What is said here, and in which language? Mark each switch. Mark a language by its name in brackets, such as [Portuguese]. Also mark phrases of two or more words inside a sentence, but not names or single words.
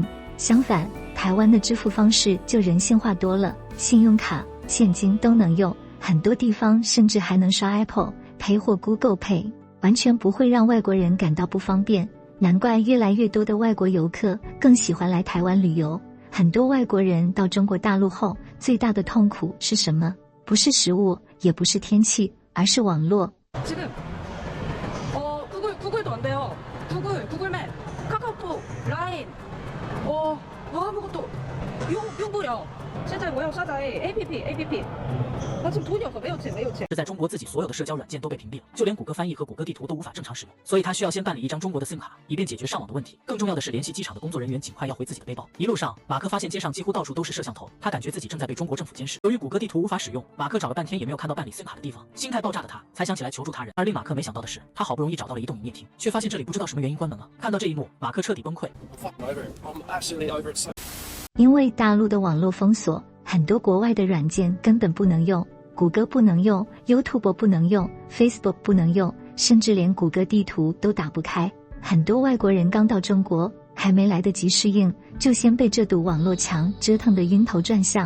[Chinese] 相反，台湾的支付方式就人性化多了，信用卡、现金都能用，很多地方甚至还能刷 Apple Pay 或 Google Pay， 完全不会让外国人感到不方便。难怪越来越多的外国游客更喜欢来台湾旅游。很多外国人到中国大陆后，最大的痛苦是什么？不是食物，也不是天气，而是网络。 [Korean] 지금 구글도 안 돼요. 구글 맵, 카카오톡, 라인, 아무것도 [Chinese] 用不了。现在我要下载 APP， 那 [Korean] 지금 돈이 없어， [Chinese] 没有钱。是在中国自己所有的社交软件都被屏蔽了，就连谷歌翻译和谷歌地图都无法正常使用，所以他需要先办理一张中国的 SIM 卡，以便解决上网的问题。更重要的是，联系机场的工作人员尽快要回自己的背包。一路上，马克发现街上几乎到处都是摄像头，他感觉自己正在被中国政府监视。由于谷歌地图无法使用，马克找了半天也没有看到办理 SIM 卡的地方，心态爆炸的他才想起来求助他人。而令马克没想到的是，他好不容易找到了移动营业厅，却发现这里不知道什么原因关门了。看到这一幕，马克彻底崩溃。 [English] I'm fucking over it. I'm absolutely over it so. [Chinese] 因为大陆的网络封锁， 很多国外的软件根本不能用，谷歌不能用， YouTube 不能用， Facebook 不能用，甚至连谷歌地图都打不开。很多外国人刚到中国，还没来得及适应，就先被这堵网络墙折腾得晕头转向。